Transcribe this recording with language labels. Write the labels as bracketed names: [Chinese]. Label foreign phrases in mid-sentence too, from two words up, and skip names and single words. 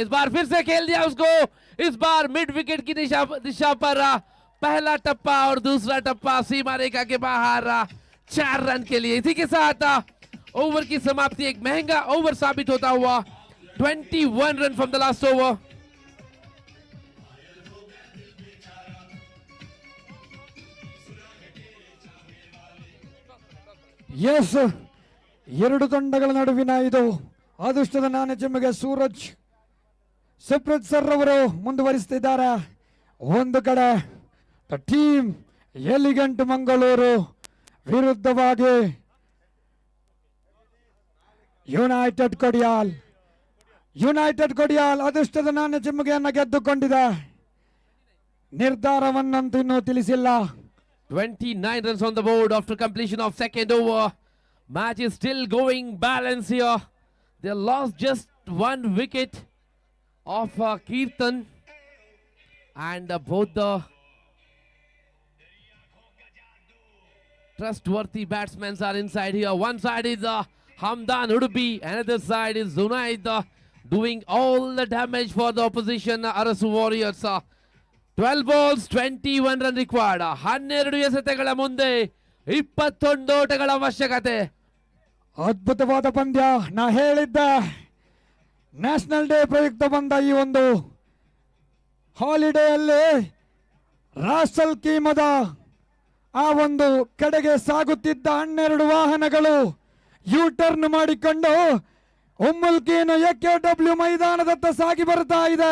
[Hindi] इस बार फिर से खेल दिया उसको. इस बार [English] mid wicket [Hindi] की दिशा पर पहला टप्पा और दूसरा टप्पा सीमा रेखा के बाहर 4 रन के लिए. इसी के साथ ओवर की समाप्ति. एक महंगा ओवर साबित होता हुआ. [English] 21 run from the last over. [Kannada] ಎಸ್, ಎರಡು ತಂಡಗಳ ನಡುವಿನ ಇದು ಅದೃಷ್ಟದ ನಾಣ್ಯ ಸೂರಜ್ ಸುಪ್ರೀತ್ ಸರ್ ಅವರು ಮುಂದುವರಿಸುತ್ತಿದ್ದಾರೆ. ಒಂದು ಕಡೆ ಟೀಮ್ ಎಲಿಗೆಂಟ್ ಮಂಗಳೂರು ವಿರುದ್ಧವಾಗಿ ಯುನೈಟೆಡ್ ಕೊಡಿಯಾಲ್ ಅದೃಷ್ಟದ ನಾಣ್ಯ ಚಿಮ್ಮುಗೆಯನ್ನು ಗೆದ್ದುಕೊಂಡಿದೆ. ನಿರ್ಧಾರವನ್ನಂತೂ ಇನ್ನೂ ತಿಳಿಸಿಲ್ಲ. [English] 29 runs on the board after completion of second over. Match is still going balance here. They lost just one wicket of Kirtan, and both the trustworthy batsmen are inside here. One side is Hamdan Udupi, another side is Zunaid doing all the damage for the opposition Arasu Warriors. 12 balls, 21 run required. [Kannada] 12 ಎಸೆತಗಳ ಮುಂದೆ 21 ಓಟಗಳ ಅವಶ್ಯಕತೆ. ಅದ್ಭುತವಾದ ಪಂದ್ಯ. ನಾ ಹೇಳಿದ್ದೆ, [English] national day [Kannada] ಪ್ರಯುಕ್ತ ಬಂದ ಈ ಒಂದು ಹಾಲಿಡೇಯಲ್ಲಿ ರಾಸಲ್ ಕೀಮದ ಆ ಒಂದು ಕಡೆಗೆ ಸಾಗುತ್ತಿದ್ದ 12 ವಾಹನಗಳು [English] U turn [Kannada] ಮಾಡಿಕೊಂಡು ಉಮ್ಮುಲ್ಕೀನು ಎಕೆಡಬ್ಲ್ಯೂ ಮೈದಾನದತ್ತ ಸಾಗಿ ಬರ್ತಾ ಇದೆ.